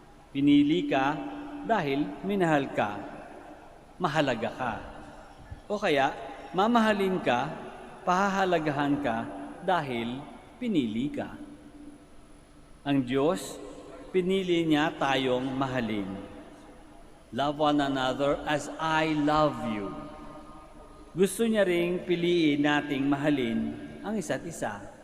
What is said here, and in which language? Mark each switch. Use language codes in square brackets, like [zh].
[tl] Pinili ka dahil minahal ka, mahalaga ka. O kaya, mamahalin ka, pahahalagahan ka dahil pinili ka. Ang Diyos, pinili niya tayong mahalin. [en] Love one another as I love you. [tl] Gusto niya ring piliin nating mahalin ang isa't isa.